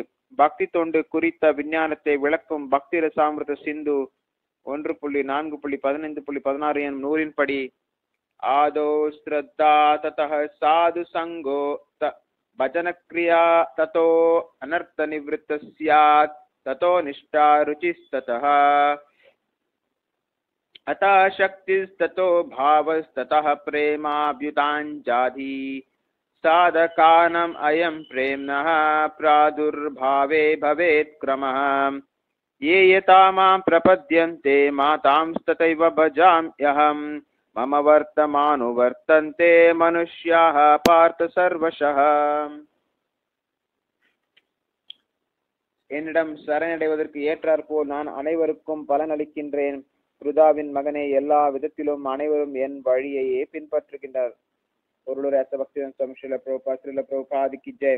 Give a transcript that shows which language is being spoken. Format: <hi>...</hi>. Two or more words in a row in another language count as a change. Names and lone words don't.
<ta>பக்தி தொண்டு குறித்த விஞ்ஞானத்தை விளக்கும் பக்தி ரசாமிருத சிந்து 1.4.15.16 எனும் நூலின்படி</ta> <sa>आदौ श्रद्धा ततः साधु सङ्गो भजन क्रिया ततो अनर्थ निवृत्तिः स्यात् ततो निष्ठा रुचिस्ततः अथा सक्तिस्ततो भावस्ततः प्रेमाभ्युदञ्चति साधकानाम् अयं प्रेम्णः प्रादुर्भावे भवेत् क्रमः ये यथा मां प्रपद्यन्ते मातांस्तथैव भजाम्यहम् मम वर्तमानुवर्तन्ते मनुष्याः पार्थ सर्वशः.</sa> <ta>என்னிடம் சரணடைவதற்கு ஏற்றாற்போல் நான் அனைவருக்கும் பலன் அளிக்கின்றேன். ருதாவின் மகனே, எல்லா விதத்திலும் அனைவரும் என் வழியையே பின்பற்றுகின்றனர். பொருளுரை அசபக்திதன் சம்ஸ்ரீல பிரபுபாதிக்கு ஜெய்.</ta>